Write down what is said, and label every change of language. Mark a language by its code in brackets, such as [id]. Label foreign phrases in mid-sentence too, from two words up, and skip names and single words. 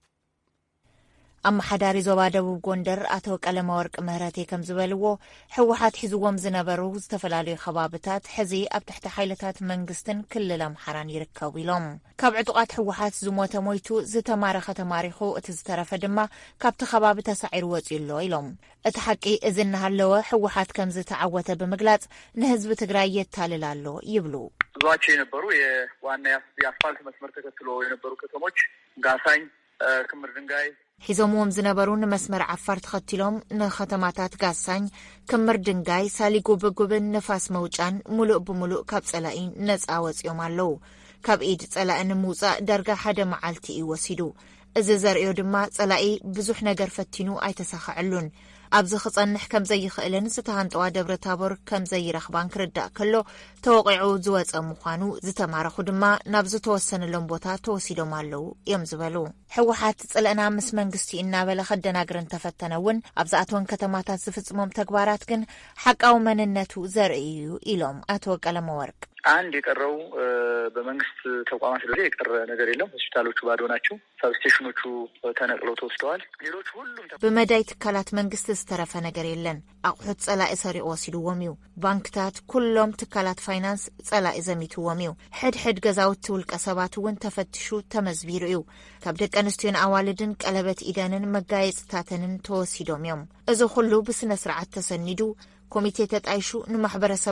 [ti] ኣመሓዳሪ ዞባ ደቡብ ጎንደር ኣቶ ቀለመወርቅ ምህረቴ ከም ዝበልዎ ሕወሓት ሒዝዎም ዝነበሩ ዝተፈላለዩ ከባብታት ሕዚ ኣብ ትሕቲ ሓይልታት መንግስትን ክልል ኣምሓራን ይርከቡ ኢሎም። ካብ ዕጡቃት ሕወሓት ዝሞተ ሞይቱ ዝተማረኸ ተማሪኹ እቲ ዝተረፈ ድማ ካብቲ ከባቢ ተሳዒሩ ወፂኡ ኣሎ ኢሎም። እቲ ሓቂ እዚ እናሃለወ ሕወሓት ከም ዝተዓወተ ብምግላጽ ንህዝቢ ትግራይ የታልል ኣሎ ይብሉ። [am] ብዙዋቸው የነበሩ የዋና የአስፋልት መስመር ተከትሎ የነበሩ ከተሞች ጋሳኝ፣ ክምር ድንጋይ [ti] ሒዞምዎም ዝነበሩ ንመስመር ዓፋር ተኸቲሎም ንኸተማታት ጋሳኝ፣ ክምር ድንጋይ፣ ሳሊጉ ብጉብን ንፋስ መውጫን ሙሉእ ብሙሉእ ካብ ጸላኢ ነፃ ወፂኦም ኣለው። ካብ ኢድ ጸላኢ ንምውፃእ ዳርጋ ሓደ መዓልቲ እዩ ወሲዱ። እዚ ዘርእዮ ድማ ጸላኢ ብዙሕ ነገር ፈቲኑ ኣይተሳኽዐሉን። ኣብዚ ክጸንሕ ከም ዘይኽእልን ዝተሃንጠዋ ደብረ ታቦር ከም ዘይረኽባን ክርዳእ ከሎ ተወቂዑ ዝወፀ ምዃኑ ዝተማረኹ ድማ ናብ ዝተወሰነሎም ቦታ ተወሲዶም ኣለው እዮም ዝበሉ። ሕወሓት ጽልእና ምስ መንግስቲ እናበለ ከደናግር እንተፈተነ እውን ኣብ ዝኣተወን ከተማታት ዝፍጽሞም ተግባራት ግን ሓቃዊ መንነቱ ዘርኢ እዩ ኢሎም ኣቶ ቀለመወርቅ። [am] አንድ የቀረው በመንግስት ተቋማት ላይ የቀረ ነገር የለም። ሆስፒታሎቹ ባዶ ናቸው። ሰብስቴሽኖቹ ተነቅለው ተወስደዋል። ሌሎች ሁሉም [ti] በመዳይ ትካላት መንግስት ዝተረፈ ነገር የለን። አቁሑት ጸላኢ ሰሪቆ ወሲድዎም እዩ። ባንክታት ኩሎም ትካላት ፋይናንስ ጸላኢ ዘሚትዎም እዩ። ሕድሕድ ገዛውቲ ውልቀ ሰባት እውን ተፈትሹ ተመዝቢሩ እዩ። ካብ ደቂ ኣንስትዮን ኣዋልድን ቀለበት ኢደንን መጋየፅታትንን ተወሲዶም እዮም። እዚ ኩሉ ብስነ ስርዓት ተሰኒዱ ኮሚቴ ተጣይሹ ንማሕበረሰብ